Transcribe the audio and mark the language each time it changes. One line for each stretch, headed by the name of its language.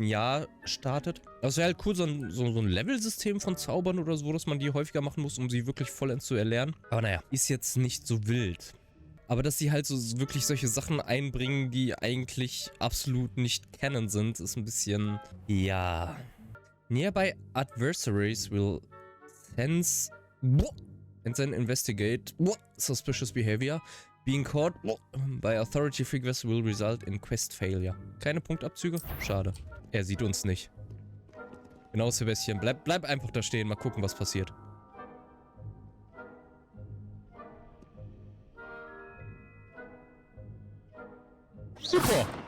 German: Jahr startet. Aber es wäre halt cool, so ein Level-System von Zaubern oder so, dass man die häufiger machen muss, um sie wirklich vollends zu erlernen. Aber naja, ist jetzt nicht so wild. Aber dass sie halt so wirklich solche Sachen einbringen, die eigentlich absolut nicht canon sind, ist ein bisschen... Ja.
English: Nearby adversaries will sense and then investigate suspicious behavior. Being caught by authority figures will result in quest failure.
German: Keine Punktabzüge? Schade. Er sieht uns nicht. Genau, Sebastian. Bleib einfach da stehen. Mal gucken, was passiert. Super.